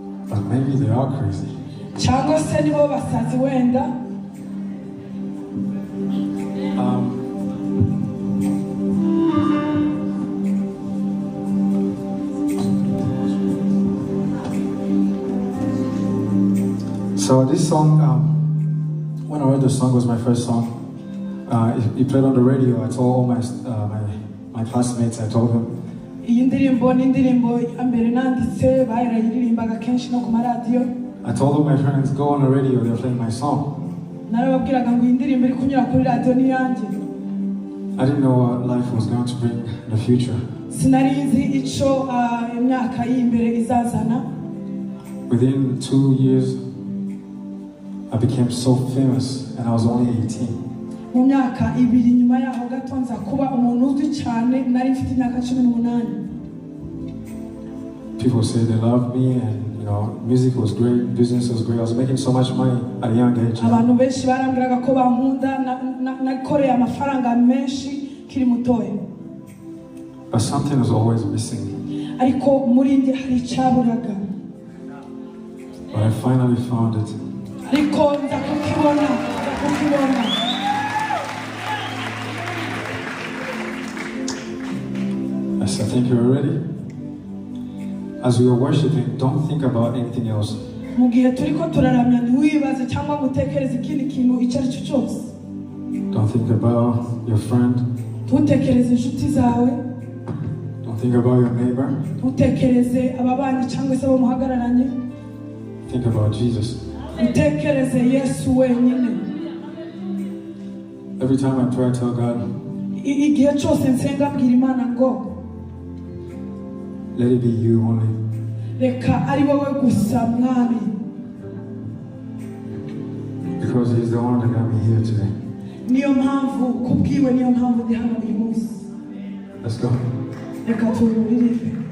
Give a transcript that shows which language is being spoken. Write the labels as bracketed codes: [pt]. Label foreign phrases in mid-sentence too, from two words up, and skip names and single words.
[en] But maybe they are crazy. [rw] cyangwa se nibo basazi wenda. [en] So this song, when I heard the song, was my first song. It played on the radio. I told all my classmates. I told them. [rw] Iyi ndirimbo ni indirimbo ambere nanditse bayiririmbaga kenshi no ku maradiyo. [en] I told all my friends, go on the radio. They're playing my song. [rw] Narababwiraga ngo iyi ndirimbo iri kunyura kuri radio ni yanjye. [en] I didn't know what life was going to bring in the future. [rw] Sinari nzi ico imyaka y'imbere izazana. [en] Within 2 years, I became so famous, and I was only 18. [rw] Mu myaka ibiri nyuma yaho gato nza kuba umuntu uzwi cyane, nari mfite imyaka 18. [en] People say they loved me, and music was great, business was great. I was making so much money at a young age. [rw] Abantu benshi barambwiraga ko bankunda, nakoreye amafaranga menshi kiri mutoya. [en] But something was always missing. [rw] Ariko muri nge hari icyaburaga. [en] But I finally found it. [rw] Ariko nza kukibona. [en] Yes, I think you're ready. As we are worshiping, don't think about anything else. [rw] Mu gihe turiko turaramya ntiwibaze cyangwa gutekereza ikindi kintu icyo ari cyo cyose. [en] Don't think about your friend. [rw] Ntutekereze inshuti zawe. [en] Don't think about your neighbor. [rw] Ntutekereze ababanyi cyangwa se abo muhagararanye. [en] Think about Jesus. [rw] Utekereze Yesu wenyine. [en] Every time I pray, I tell God, [rw] igihe cyose nsenga mbwira Imana ngo [en] let it be you only. [rw] Reka ari wowe gusa mwami. [en] Because He's the one that got me here today. [rw] Niyo mpamvu kubwiwe, niyo mpamvu ndi hano uyu munsi. [en] Let's go. [rw] Reka tururirimbe.